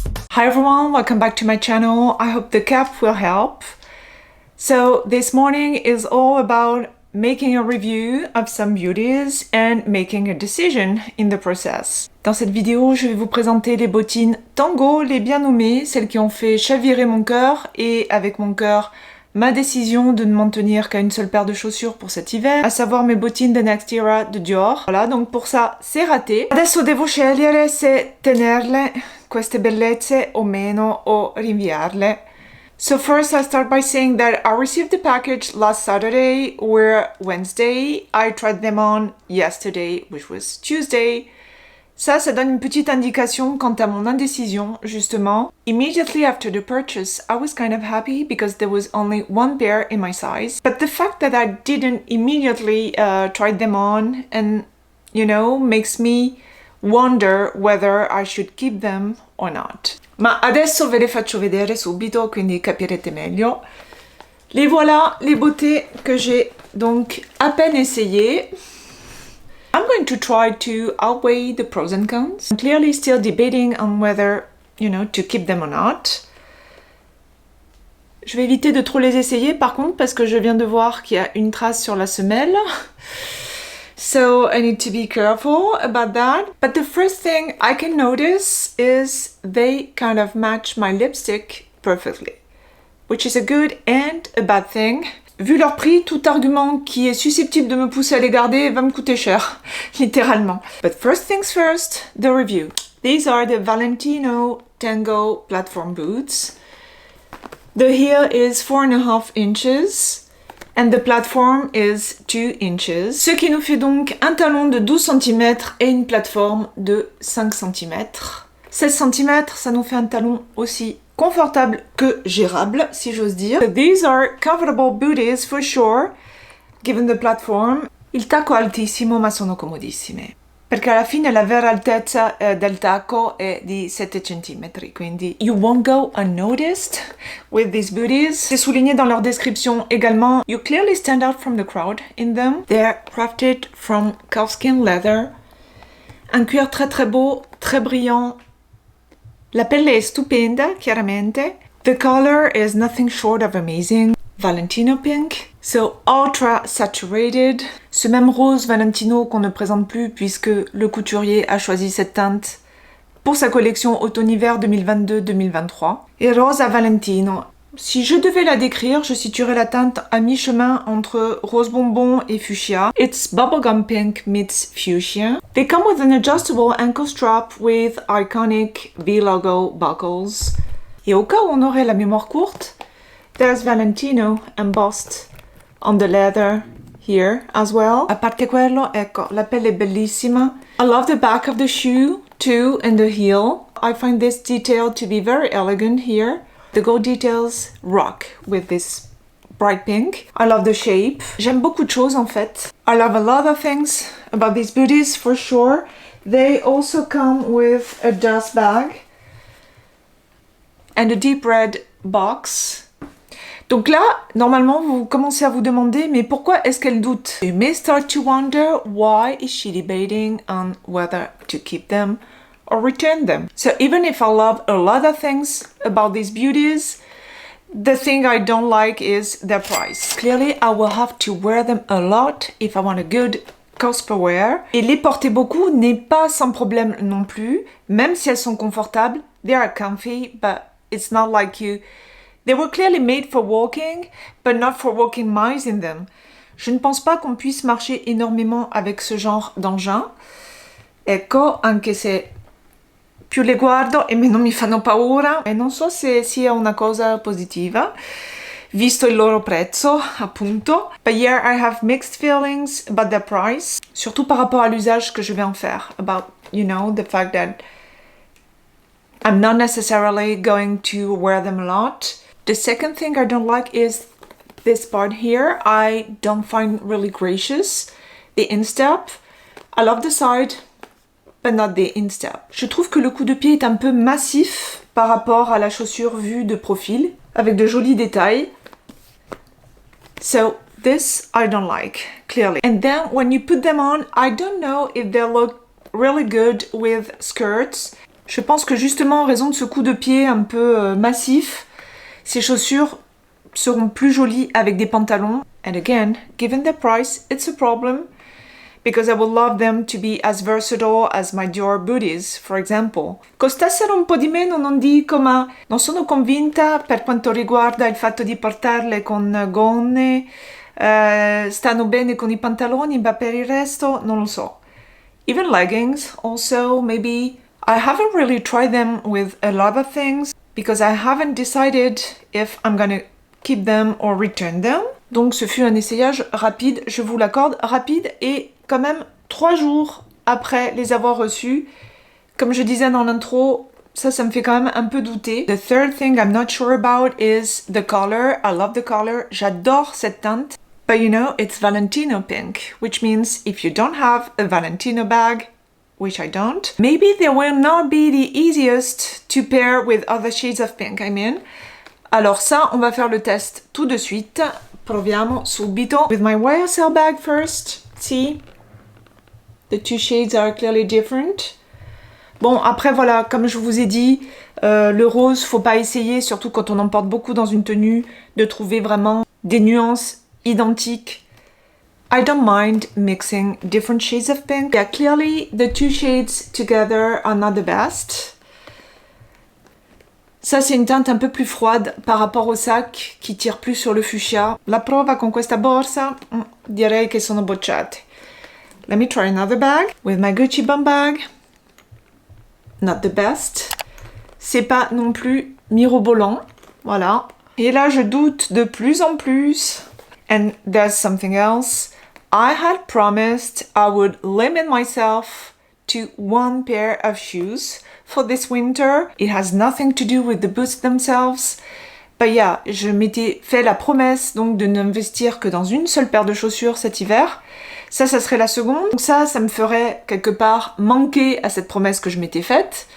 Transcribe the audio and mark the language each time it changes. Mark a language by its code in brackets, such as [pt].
[en] Hi everyone, welcome back to my channel. I hope the cap will help. So this morning is all about making a review of some beauties and making a decision in the process. [fr] Dans cette vidéo, je vais vous présenter les bottines Tango, les bien nommées, celles qui ont fait chavirer mon cœur et avec mon cœur, ma décision de ne m'en tenir qu'à une seule paire de chaussures pour cet hiver, à savoir mes bottines de Next Era de Dior. Voilà, donc pour ça, c'est raté. [it] Adesso devo scegliere se tenerle, queste bellezze, o meno, o rinviarle. [en] So first I start by saying that I received the package last Saturday or Wednesday. I tried them on yesterday, which was Tuesday. [fr] Ça donne une petite indication quant à mon indécision, justement. [en] Immediately after the purchase, I was kind of happy because there was only one pair in my size. But the fact that I didn't immediately try them on and, you know, makes me wonder whether I should keep them or not. [it] Ma adesso ve le faccio vedere subito, quindi capirete meglio. [fr] Les voilà, les beautés que j'ai donc à peine essayées. [en] I'm going to try to outweigh the pros and cons. I'm clearly still debating on whether, you know, to keep them or not. [fr] Je vais éviter de trop les essayer par contre parce que je viens de voir qu'il y a une trace sur la semelle. [en] So I need to be careful about that. But the first thing I can notice is they kind of match my lipstick perfectly, which is a good and a bad thing. [fr] Vu leur prix, tout argument qui est susceptible de me pousser à les garder va me coûter cher, littéralement. [en] But first things first, the review. These are the Valentino Tango platform boots. The heel is 4.5 inches. And the platform is 2 inches. [fr] Ce qui nous fait donc un talon de 12 cm et une plateforme de 5 cm. 16 cm, ça nous fait un talon aussi confortable que gérable, si j'ose dire. [en] So these are comfortable booties for sure, given the platform. [it] Il tacco è altissimo, ma sono comodissime. Perché alla fine la vera altezza del tacco è di 7 cm, quindi [en] you won't go unnoticed with these booties. [fr] C'est souligné dans leur description également. [en] You clearly stand out from the crowd in them. They're crafted from calfskin leather. [fr] Un cuir très très beau, très brillant. [it] La pelle è stupenda, chiaramente. [en] The color is nothing short of amazing. Valentino pink, so ultra saturated. [fr] Ce même rose Valentino qu'on ne présente plus puisque le couturier a choisi cette teinte pour sa collection automne-hiver 2022-2023. Et Rosa Valentino. Si je devais la décrire, je situerais la teinte à mi-chemin entre rose bonbon et fuchsia. [en] It's bubblegum pink meets fuchsia. They come with an adjustable ankle strap with iconic V logo buckles. [fr] Et au cas où on aurait la mémoire courte, [en] there's Valentino embossed on the leather here as well. [it] A parte quello, ecco, la pelle è bellissima. [en] I love the back of the shoe too and the heel. I find this detail to be very elegant here. The gold details rock with this bright pink. I love the shape. [fr] J'aime beaucoup de choses en fait. [en] I love a lot of things about these booties for sure. They also come with a dust bag and a deep red box. [fr] Donc là, normalement, vous commencez à vous demander, mais pourquoi est-ce qu'elle doute? [en] You may start to wonder why is she debating on whether to keep them or return them. So even if I love a lot of things about these beauties, the thing I don't like is their price. Clearly, I will have to wear them a lot if I want a good cost per wear. [fr] Et les porter beaucoup n'est pas sans problème non plus, même si elles sont confortables. [en] They are comfy, but it's not like you... They were clearly made for walking, but not for walking miles in them. [fr] Je ne pense pas qu'on puisse marcher énormément avec ce genre d'engin. [it] Ecco, anche se più le guardo e meno mi fanno paura. E non so se sia una cosa positiva, visto il loro prezzo, appunto. [en] But yeah, I have mixed feelings about their price. [fr] Surtout par rapport à l'usage que je vais en faire. [en] About, you know, the fact that I'm not necessarily going to wear them a lot. The second thing I don't like is this part here. I don't find really gracious. The instep, I love the side, but not the instep. [fr] Je trouve que le coup de pied est un peu massif par rapport à la chaussure vue de profil, avec de jolis détails. [en] So this I don't like, clearly. And then when you put them on, I don't know if they look really good with skirts. [fr] Je pense que justement en raison de ce coup de pied un peu massif, ces chaussures seront plus jolies avec des pantalons. [en] And again, given the price, it's a problem because I would love them to be as versatile as my Dior booties, for example. [it] Costassero un po' di meno non dico, ma non sono convinta per quanto riguarda il fatto di portarle con gonne, stanno bene con i pantaloni, ma per il resto non lo so. [en] Even leggings also, maybe. I haven't really tried them with a lot of things because I haven't decided if I'm gonna keep them or return them. [fr] Donc ce fut un essayage rapide, je vous l'accorde, rapide, et quand même 3 jours après les avoir reçus, comme je disais dans l'intro, ça me fait quand même un peu douter. [en] The third thing I'm not sure about is the color. I love the color, [fr] j'adore cette teinte. [en] But you know, it's Valentino pink, which means if you don't have a Valentino bag, which I don't, maybe they will not be the easiest to pair with other shades of pink, I mean. [fr] Alors ça, on va faire le test tout de suite. [it] Proviamo subito. [en] With my YSL bag first. See? The two shades are clearly different. [fr] Bon, après voilà, comme je vous ai dit, le rose, faut pas essayer, surtout quand on en porte beaucoup dans une tenue, de trouver vraiment des nuances identiques. [en] I don't mind mixing different shades of pink. Yeah, clearly the two shades together are not the best. [fr] Ça, c'est une teinte un peu plus froide par rapport au sac qui tire plus sur le fuchsia. [it] La prova con questa borsa, direi che sono bocciate. [en] Let me try another bag with my Gucci bum bag. Not the best. [fr] C'est pas non plus mirobolant. Voilà. Et là, je doute de plus en plus. [en] And there's something else. I had promised I would limit myself to 1 pair of shoes for this winter. It has nothing to do with the boots themselves. But yeah, [fr] je m'étais fait la promesse donc de n'investir que dans une seule paire de chaussures cet hiver. Ça serait la seconde. Donc ça me ferait quelque part manquer à cette promesse que je m'étais faite.